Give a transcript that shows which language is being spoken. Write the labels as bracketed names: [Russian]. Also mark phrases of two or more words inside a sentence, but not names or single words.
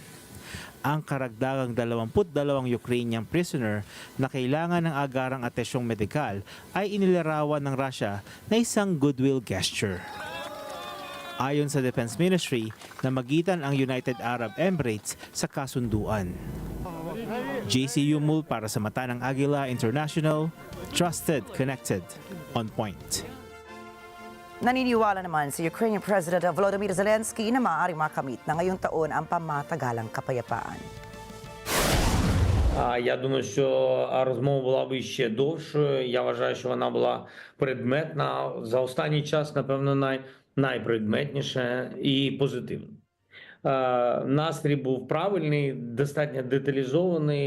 [Filipino] Ang karagdagang 22 [English] Ukrainian prisoner [Filipino] na kailangan ng agarang atensyong medikal ay inilarawan ng Russia na isang [English] goodwill gesture. [Filipino] Ayon sa [English] Defense Ministry, [Filipino] namagitan ang United Arab Emirates sa kasunduan. JC Yumul para sa mata ng Agila International, [English] trusted, connected, on point. [Filipino] Naniniwala naman si Ukrainian President Volodymyr Zelensky na maaaring makamit na ngayong taon ang pamatagalang kapayapaan. [Ukrainian] Я думаю, що розмова була б ще довшою. Я вважаю, що вона була предметна. За останній час, напевно, найпредметніша і позитивна. Настрій був правильний, достатньо деталізований.